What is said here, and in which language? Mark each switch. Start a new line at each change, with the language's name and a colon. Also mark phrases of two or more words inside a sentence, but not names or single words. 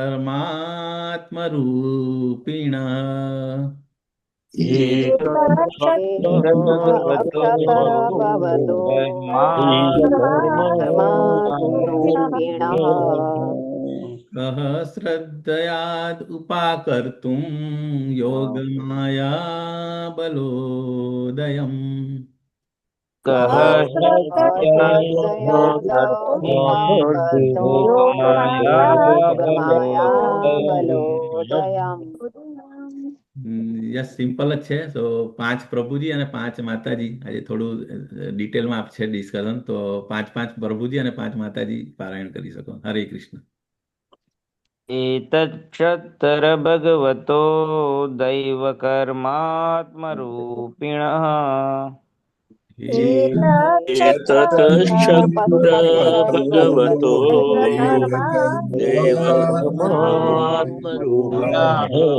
Sanskrit: कर्मात्मरूपिणः कः श्रद्धयाद् उपाकर्तुं योगमाया बलोदयम् कः
English: yes, simple
Gujarati: જ છે. તો 5 પ્રભુજી અને 5 માતાજી. આજે થોડું ડિટેલમાં છે ડિસ્કશન. તો 5 પ્રભુજી અને 5 માતાજી પારાયણ કરી શકો. હરે કૃષ્ણ.
Sanskrit: एतच्छत्र भगवतो दैव कर्मात्मरूपिणः एतच्छत्र भगवतो देवकर्मात्मरूपिणः